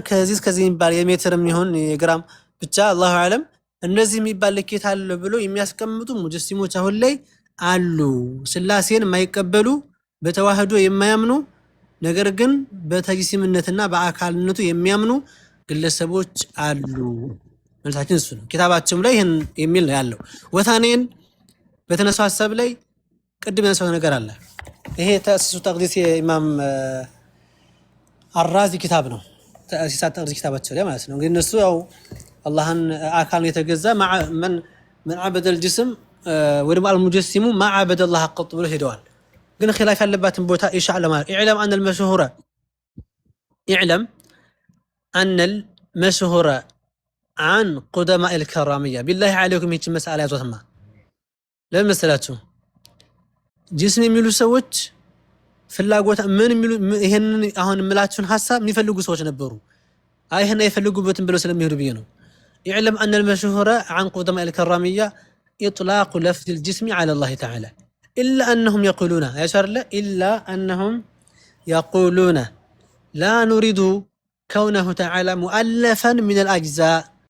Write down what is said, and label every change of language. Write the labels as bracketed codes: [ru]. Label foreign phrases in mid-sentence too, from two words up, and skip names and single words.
[am] ከዚህ እስከዚህ የሚባል የሜትርም ይሁን የግራም ብቻ [ar] الله أعلم [am] እነዚህ የሚባል ልኬት አለ ብሎ የሚያስቀምጡ ሙጀሲሞች አሁን ላይ አሉ። ስላሴን የማይቀበሉ በተዋህዶ የማያምኑ ነገር ግን በተጅሲምነትና በአካልነቱ የሚያምኑ ግለሰቦች አሉ። መልሳችን እሱ ነው። ኪታባቸውም ላይ ይሄን የሚል ነው ያለው። ወታኔን በተነሳው ሐሳብ ላይ ቅድም ያነሳው ነገር አለ። ይሄ ተእሲሱ ተቅዲስ የኢማም አራዚ ኪታብ ነው። ተእሲስ ተቅዲስ ኪታባቸው ላይ ማለት ነው። እንግዲህ እነሱ ያው አላህን አካልን የተገዛ [ar] من عبد الجسم [am] ወይም አልሙጀሲሙ [ar] ما عبد الله قط [am] ብሎ ሄደዋል። ግን ኺላፍ ያለባትን ቦታ ኢሻእ ለማለት [ar] اعلم أن المشهور عن قدماء الكرامية بالله عليكم [am] ይህች መስአላ ያዟትማ። ለምን መሰላችሁ? ጅስም የሚሉ ሰዎች ፍላጎት ምን የሚሉ ይሄንን አሁን የምላችሁን ሐሳብ የሚፈልጉ ሰዎች ነበሩ። ይሄን አይፈልጉበትም ብለው ስለሚሄዱ ብዬ ነው። [ar] اعلم أن المشهور عن قدماء الكرامية إطلاق لفظ الجسم على الله تعالى إلا أنهم يقولون إلا أنهم يقولون لا نريد كونه تعالى مؤلفا من الأجزاء